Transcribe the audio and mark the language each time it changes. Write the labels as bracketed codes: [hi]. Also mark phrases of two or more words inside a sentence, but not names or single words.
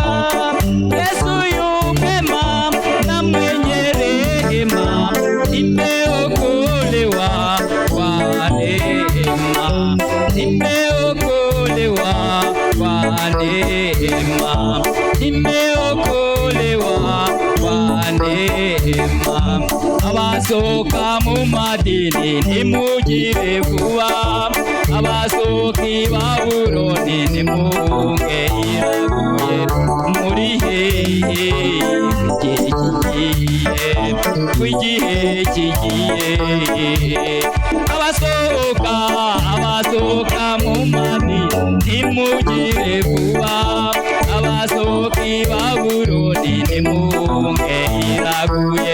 [sw] Yesu yu mwema na mwenye rehema, nimeokolewa kwa neema, nimeokolewa kwa neema, nimeokolewa kwa neema. [rw] Abasoka mu madini nimugire vuba, abasoki Babuloni nimuhunge iraguye. Muri hehe igihe kigiye, abasoka mu madini nimugire vuba, abasoki Babuloni nimuhunge iraguye.